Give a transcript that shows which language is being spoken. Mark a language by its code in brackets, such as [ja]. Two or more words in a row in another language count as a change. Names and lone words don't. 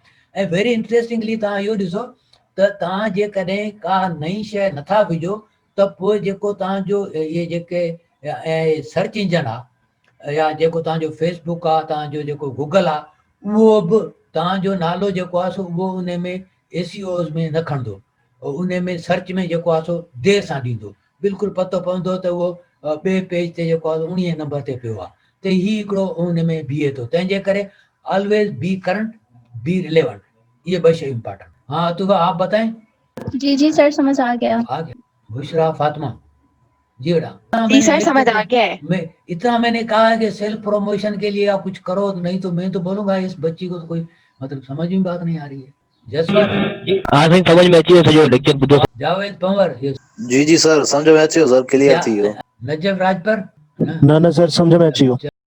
[sd] ऐं [en] very interestingly [sd] तव्हां इहो ॾिसो त तव्हां जेकॾहिं का नई शइ नथा विझो त पोइ जेको तव्हांजो इहे जेके [en] search engine [sd] आहे या जेको तव्हांजो फेसबुक आहे, तव्हांजो जेको गूगल आहे, उहो बि तव्हांजो नालो जेको आहे सो उहो उन में SEOs में न खणंदो, उन में सर्च में जेको आहे सो देरि सां ॾींदो। बिल्कुलु पतो पवंदो त उहो ॿिए पेज ते जेको आहे 19 नंबर ते पियो आहे। त हीउ हिकिड़ो उन में बीहे थो। तंहिंजे करे [en] always be current, be relevant, [sd] ये ॿ शयूं इम्पॉर्टेंट। [hi] हाँ तो आप बताएं। जी जी सर समझ आ गया। बुशरा फातिमा जी बेटा। जी सर समझ आ गया है। मैं इतना मैंने कहा है कि सेल्फ प्रमोशन के लिए आप कुछ करो, नहीं तो मैं तो बोलूंगा इस बच्ची को तो कोई मतलब समझ में बात नहीं आ रही है। जसवंत हाँ सही समझ में [sd] अची वियो सॼो लेक्चर ॿुधो। जावेद पंवर जी जी सर समझ में अची वियो सर, क्लियर थी वियो। नजफ राजपर न सर समझ में अची वियो।